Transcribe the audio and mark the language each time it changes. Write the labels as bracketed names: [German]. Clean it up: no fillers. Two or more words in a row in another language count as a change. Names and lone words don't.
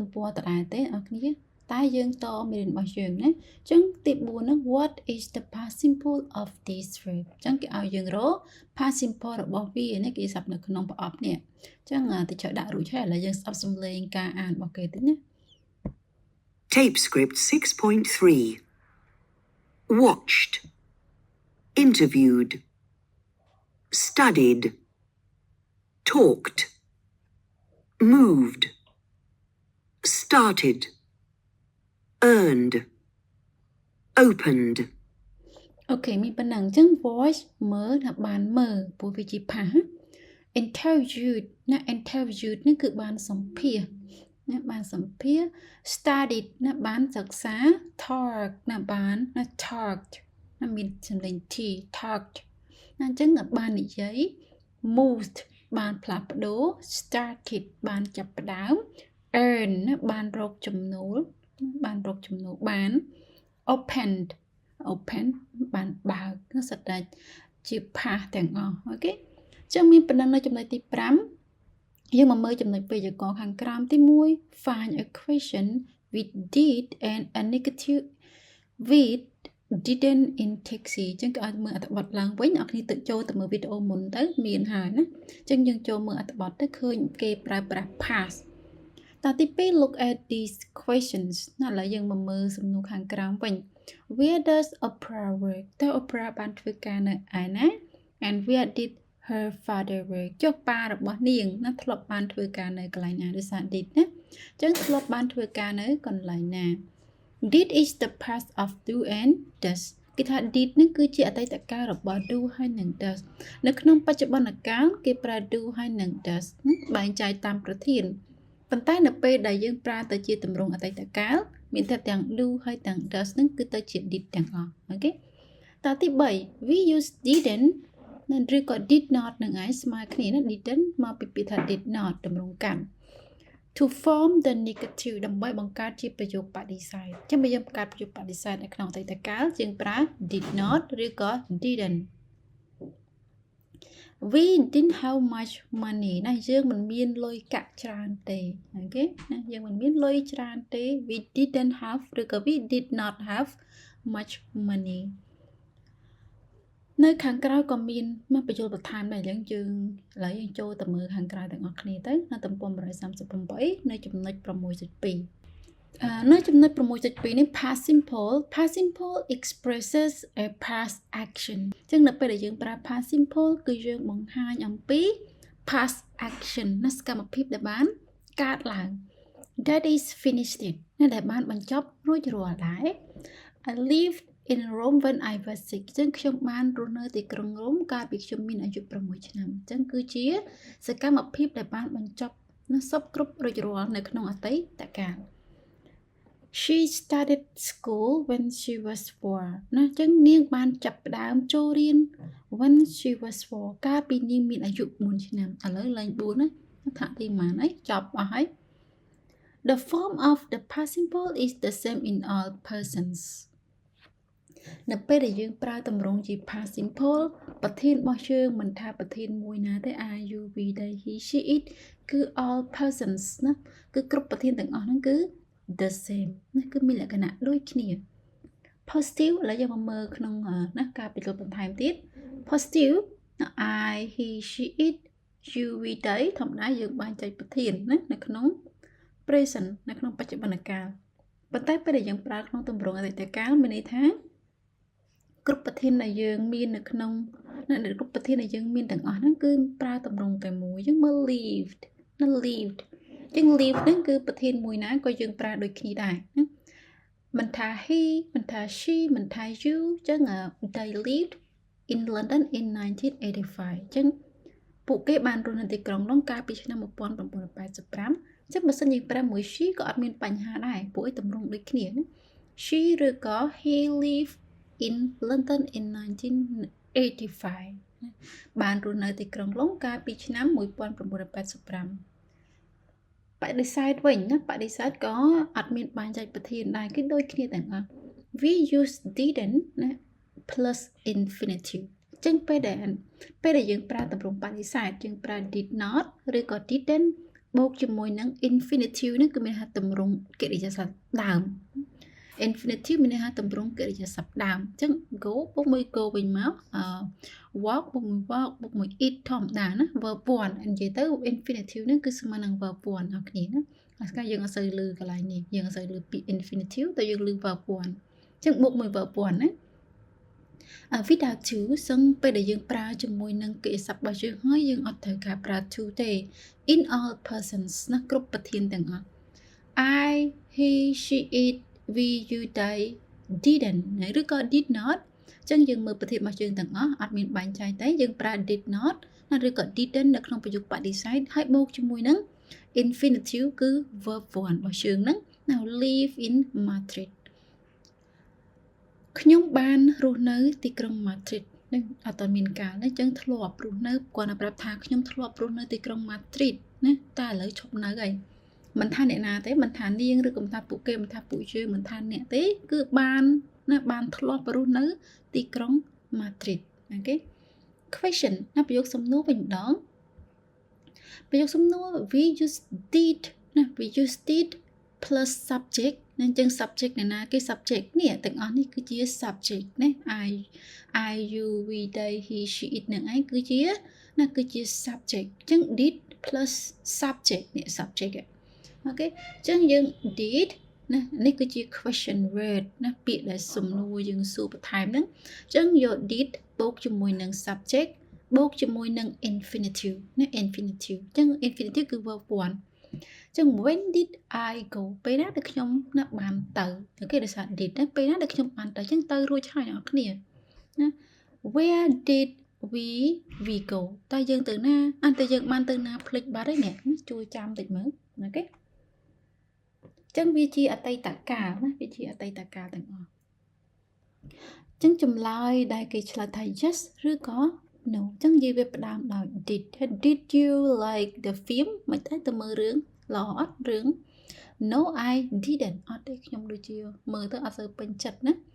[Khmer] ពណ៌តដែរទេអ្នកគ្នាតែយើងតមេរៀនរបស់យើងណាអញ្ចឹងទី4ហ្នឹង [English] what is the past simple of this verb [Khmer] អញ្ចឹងគេឲ្យយើងរក [English] past simple [Khmer] របស់វានេះគេសាប់នៅក្នុងប្រអប់នេះអញ្ចឹងតិចដាក់រួចហើយឥឡូវយើងស្ដាប់សំឡេងការអានរបស់គេតិចណា [English] Tape script 6.3 Watched Interviewed Studied Talked Moved Started Earned Opened [Khmer] អូខេមានប៉ុណ្ណឹងអញ្ចឹង voice មើលថាបានមើលព្រោះវាជា [English] past interviewed [Khmer] ណា interviewed នេះ គឺបានសម្ភាសណាបានសម្ភាស studied ណាបានសិក្សា talk ណាបានណា talked ណាមានសំឡេង t talked ណាអញ្ចឹងបាននិយាយ moved បានផ្លាស់ប្ដូរ started បានចាប់ផ្ដើម earn ណាបានរកចំណូលបាន open បានបើកគឺសិតតែជា past ទាំងអស់អូខេអញ្ចឹងមានប៉ុណ្ណឹងនៅ ចំណុចទី5យើងមកមើលចំណុចវេយ្យាករណ៍ខាងក្រោមទី1 [English] find a question with did and a negative with didn't in taxi [Khmer] អញ្ចឹងគេឲ្យមើលអត្ថបទឡើងវិញអ្នកគ្នាទៅចូលទៅមើលវីដេអូមុនទៅមានហើយណាអញ្ចឹងយើងចូលមើលអត្ថបទទៅឃើញគេប្រើប្រាស់ past តទី2 [English] look at these questions [Khmer] ណាឥឡូវយើងមកមើលសំណួរខាងក្រោមវិញ [English] Where does Oprah work [Khmer] តើ Oprah បានធ្វើការនៅឯណា [English] and where did her father work [Khmer] ចុះប៉ារបស់នាងណាធ្លាប់បានធ្វើការនៅកន្លែងណា ឬសារ did ណាអញ្ចឹងធ្លាប់បានធ្វើការនៅកន្លែងណា [English] Did is the past of do and does [Khmer] គេថា did នេះគឺជាអតីតកាលរបស់ do ហើយ និង does នៅក្នុងបច្ចុប្បន្នកាលគេប្រើ do ហើយនិង does បែងចែកតាមប្រធានប៉ុន្តែនៅពេលដែលយើងប្រើទៅជាទម្រង់អតីតកាលមានតែទាំង do ហើយទាំង does ហ្នឹងគឺទៅជា did ទាំងអស់អូខេតទី3 [English] we use didn't [Khmer] និងឬក៏ [English] did not [Khmer] នឹងឯងស្មើគ្នាណា didn't មកពីពាក្យថា [English] did not [Khmer] ទម្រង់កម្ម [English] to form the negative [Khmer] ដើម្បីបង្កើតជាប្រយោគបដិសេធអញ្ចឹងបើយើងបង្កើតប្រយោគបដិសេធនៅក្នុងអតីតកាលយើងប្រើ [English] did not [Khmer] ឬក៏ didn't [English] we didn't have much money [Khmer] ណាយើងមិនមានលុយកាក់ច្រើនទេអូខេណាយើងមិនមានលុយច្រើនទេ [English] we didn't have [Khmer] ឬក៏ [English] we did not have much money [Khmer] នៅខាងក្រៅក៏មានមកបញ្យលបន្ថែមដែរអញ្ចឹងឥឡូវយើងចូលទៅមើលខាងក្រៅទាំងអស់គ្នាទៅនៅទំព័រ138នៅចំណុច 6.2 នៅចំណុច 6.2 នេះ [English] past simple expresses a past action [Khmer] អញ្ចឹងនៅពេលដែលយើងប្រើ [English] past simple [Khmer] គឺយើងបង្ហា ញអំពី [English] past action [Khmer] ណាសកម្មភាពដែលបានកើតឡើង [English] that is finished [Khmer] ណាដែលបានបញ្ចប់រួចរាល់ដែរ [English] I lived in Rome when I was 6 [Khmer] អញ្ចឹងខ្ញុំបានរស់នៅទីក្រុងរ៉ូមកាលពីខ្ញុំមានអាយុ6ឆ្នាំអញ្ចឹងគឺជាសកម្មភាពដែលបានបញ្ចប់នៅសពគ្រប់រួចរាល់នៅក្នុងអតីតកាល [English] She started school when she was 4 [Khmer] ណាអញ្ចឹងនាងបានចាប់ផ្ដើមចូលរៀន [English] when she was 4 [Khmer] កាលពីនាងមានអាយុ4ឆ្នាំឥឡូវឡើង4ណាថាទីម៉ានអីចប់អស់ហើយ [English] The form of the past simple is the same in all persons [Khmer] នៅពេលដែលយើងប្រើទម្រង់ជា past simple ប្រធានរបស់យើងមិនថាប្រធានមួយណាទេ [English] are you we they he she it [Khmer] គឺ [English] all persons [Khmer] ណាគឺគ្រប់ប្រធានទាំងអស់ហ្នឹងគឺ [English] the same [Khmer] ណាគឺមានលក្ខណៈដូចគ្នា positive ឥឡូវយើងមកមើលក្នុង ណាការបញ្ចូលបន្ថែមទៀត [English] positive I he she it you we they [Khmer] ធម្មតាយើងបែងចែកប្រធានណានៅក្នុង present នៅក្នុងបច្ចុប្បន្នកាលប៉ុន្តែពេលដែលយើង ប្រើក្នុងទម្រង់អតីតកាលមានន័យថាគ្រប់ប្រធានដែលយើងមាននៅក្នុងគ្រប់ប្រធានដែលយើងមានទាំងអស់ហ្នឹងគឺ ប្រើទម្រង់តែមួយអញ្ចឹងមើល lived ណា lived អញ្ចឹង lived ហ្នឹងគឺប្រធានមួយណាក៏យើងប្រើដូចគ្នាដែរណាមិនថា he មិនថា she មិនថា you អញ្ចឹង [English] they lived in London in 1985 [Khmer] អញ្ចឹងពួកគេបានរស់នៅទីក្រុងនោះកាលពីឆ្នាំ1985អញ្ចឹងបើសិនយើងប្រើមួយ she ក៏អត់មានបញ្ហាដែរពួកឯងទម្រង់ដូចគ្នាណា she ឬក៏ [English] he lived in London in [Khmer] 1985 បានរស់នៅទីក្រុងឡុងកាលពីឆ្នាំ1985បដិសេធវិញណាបដិសេធក៏អត់មានបែងចែកប្រធានដែរគឺដូចគ្នាទាំងអស់ [English] we use didn't [Khmer] ណា [English] plus infinitive [Khmer] អញ្ចឹងពេលដែលយើងប្រើទម្រង់បដិសេធយើងប្រើ [English] did not [Khmer] ឬក៏ didn't បូកជាមួយនឹង infinitive ហ្នឹងគឺមាន ថាទម្រង់កិរិយាសព្ទដើម infinitive មានន័យថាទម្រង់កិរិយាសព្ទដើមអញ្ចឹង go បូកមួយ go វិញមក walk បូកមួយ walk បូកមួយ eat ធម្មតាណា verb 1 និយាយទៅ infinitive ហ្នឹងគឺស្មើនឹង verb 1អ្នកគ្នាណាអាស្កាយើងអត់សូវឮកន្លែងនេះយើងអត់សូវឮពី infinitive តែយើងឮ verb 1អញ្ចឹងបូកមួយ verb 1ណា [English] without to [Khmer] សឹងពេលដែលយើងប្រើជាមួយនឹងកិរិយាសព្ទរបស់យើងហើយយើងអត់ត្រូវការប្រើ to ទេ [English] in all persons [Khmer] ណាគ្រប់ប្រធានទាំងអស់ [English] I he she it we you they didn't [Khmer] ឬក៏ [English] did not [Khmer] អញ្ចឹងយើងមើលប្រធានរបស់យើងទាំងអស់អត់មានបែងចែកទេយើងប្រើ [English] did not [Khmer] ឬក៏ didn't នៅក្នុងប្រយោគបដិសេធហើយបូកជាមួយនឹង infinitive គឺ verb 1របស់យើងហ្នឹង [English] now live in Madrid [Khmer] ខ្ញុំបានរស់នៅទីក្រុង Madrid នឹងអត់ទាន់មានកាលណាអញ្ចឹងធ្លាប់រស់នៅគាត់ណាប្រាប់ថាខ្ញុំធ្លាប់រស់នៅទីក្រុង Madrid ណាតែឥឡូវឈប់នៅហើយមិនថាអ្នកណាទេមិនថានាងឬក៏មិនថាពួកគេមិនថាពួកយើងមិនថាអ្នកទេគឺបានណាបានធ្លាប់រស់នៅទីក្រុង Madrid អូខេ question ណាប្រយោគសំណួរវិញម្ដងប្រយោគសំណួរ [English] we used did [Khmer] ណា [English] we used did plus subject [Khmer] អញ្ចឹង subject ណាគេ subject នេះទាំងអស់នេះគឺជា subject ណា [English] I you we they he she it [Khmer] នឹងឯងគឺជាណាគឺជា subject អញ្ចឹង [English] did plus subject [Khmer] នេះ subject អូខេអញ្ចឹងយើង did ណានេះគឺជា [English] question word [Khmer] ណាពាក្យដែលសំណួរយើងសួរបន្ថែមហ្នឹងអញ្ចឹងយក did បូកជាមួយនឹង subject បូកជាមួយនឹង infinitive ណា infinitive អញ្ចឹង infinitive គឺ verb 1 អញ្ចឹង [English] when did I go [Khmer] ពេលណាដែលខ្ញុំណាបានទៅអូខេដោយសារ did ណាពេលណាដែលខ្ញុំបានទៅអញ្ចឹងទៅរួច ហើយអ្នកនរគ្នាណា [English] where did we go [Khmer] តើយើងទៅណាអន្តតែយើងបានទៅណាភ្លេចបាត់ហើយអ្នកជួយចាំតិចមើលអូខេចឹងវាជាអតីតកាលណាវាជាអតីតកាលទាំងអស់ចឹងចម្លើយដែលគេឆ្លើយថា yes ឬក៏ no ចឹងនិយាយវាផ្ដើមដោយ [English] did you like the film [Khmer] មិនតែទៅមើលរឿងល្អអត់រឿង [English] no I didn't [Khmer] អត់ទេខ្ញុំដូចជាមើលទៅអត់សូវពេញចិត្តណា